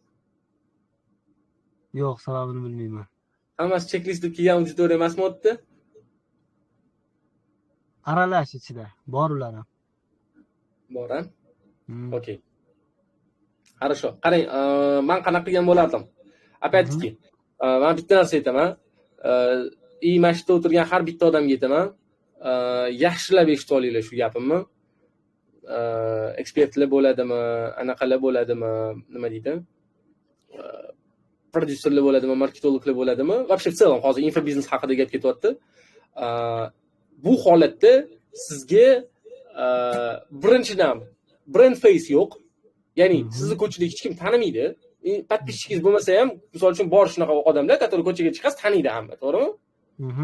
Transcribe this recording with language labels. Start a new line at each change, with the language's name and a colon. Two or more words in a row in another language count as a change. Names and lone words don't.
Uzbek: Yo'q, sababini bilmayman. Hammasi checklistda kelgan auditoriya emasmi o'tdi? Aralash ichida bor ular ham. Bor a? Okey. Хорошо. Qarang, men qanaqa qilgan bo'lardim?
Russian: Опять-таки,
Uzbek: men bitta narsa aytaman. Mana shu yerda o'tirgan har bitta odamga aytaman. Yaxshilab eshitib olinglar shu gapimni. Ekspertlar bo'ladimi, anaqalar bo'ladimi, nima deydi? Prodyuserlar bo'ladimi, marketologlar bo'ladimi?
Russian: Вообще в целом
Uzbek: hozir infobiznes haqida gap ketyapti. Bu holatda sizga birinchidan
English: brand face
Uzbek: yo'q. Ya'ni sizni ko'chada hech kim tanimaydi. Подписчиkingiz bo'lmasa ham, misol uchun bor shunaqa odamlar, которые ko'chaga chiqsa taniydi hamma, to'g'rimi?